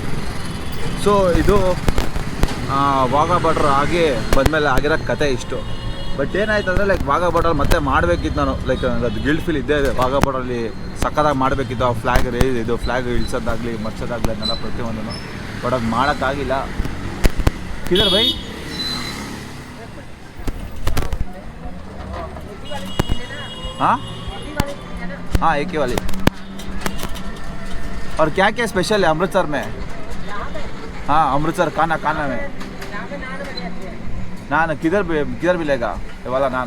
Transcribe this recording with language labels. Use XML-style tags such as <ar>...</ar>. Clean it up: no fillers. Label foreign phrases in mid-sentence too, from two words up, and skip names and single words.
<kn>ಸೊ ಇದು ವಾಘಾ ಬಾರ್ಡ್ರ್ ಆಗಿ ಬಂದಮೇಲೆ ಆಗಿರೋ ಕತೆ ಇಷ್ಟು. ಬಟ್ ಏನಾಯ್ತು ಅಂದರೆ ಲೈಕ್ ವಾಘಾ ಬಾರ್ಡರ್ ಮತ್ತೆ ಮಾಡಬೇಕಿತ್ತು ನಾನು, ಲೈಕ್ ಅದು</kn> <en>guilt feel</en> <kn>ಇದ್ದೇ ಇದೆ. ವಾಘಾ ಬಾರ್ಡ್ರಲ್ಲಿ ಸಕ್ಕದಾಗಿ ಮಾಡಬೇಕಿತ್ತು. ಆ ಫ್ಲ್ಯಾಗ್ ಇಳಿಸೋದಾಗಲಿ ಮರ್ಸೋದಾಗಲಿ ಅದನ್ನೆಲ್ಲ ಪ್ರತಿಯೊಂದನ್ನು. ಬಟ್ ಅದು ಮಾಡೋಕ್ಕಾಗಿಲ್ಲ.</kn> <hi>किधर भाई? हाँ हाँ एक ही वाली. और क्या क्या स्पेशल है अमृतसर में? हाँ अमृतसर खाना में नान किधर मिलेगा ये वाला नान?</hi>